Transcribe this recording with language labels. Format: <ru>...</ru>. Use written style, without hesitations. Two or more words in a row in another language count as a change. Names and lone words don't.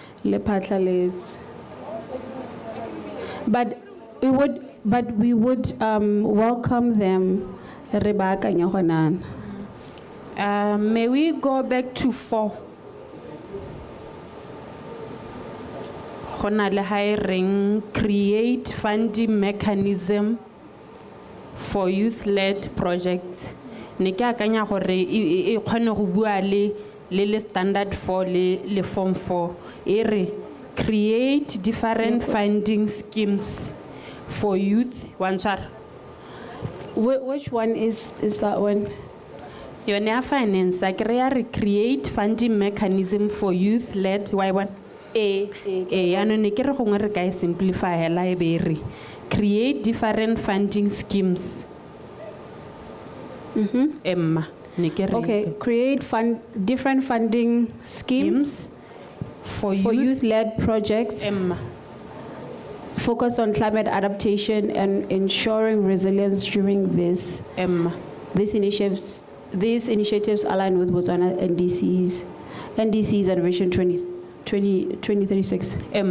<en>But we would welcome them. May we go back to 4?</en> <tn>gona le</tn> <en>hiring, create funding mechanism for youth-led projects.</en> <tn>Ne ke akanya gore e kgone go bua le standard 4 le form 4.</tn> <en>Create different funding schemes for youth. Which one is that one? Yone finance, create funding mechanism for youth-led. Why one?</en> <tn>Ano ne ke re gongwe re ka simplify hela e be re</tn> <en>create different funding schemes.</en> <tn>Emma, ne ke re.</tn> <en>Okay, create different funding schemes for youth-led projects. Emma. Focused on climate adaptation and ensuring resilience during this. These initiatives align with Botswana NDCs and Vision 2036.</en>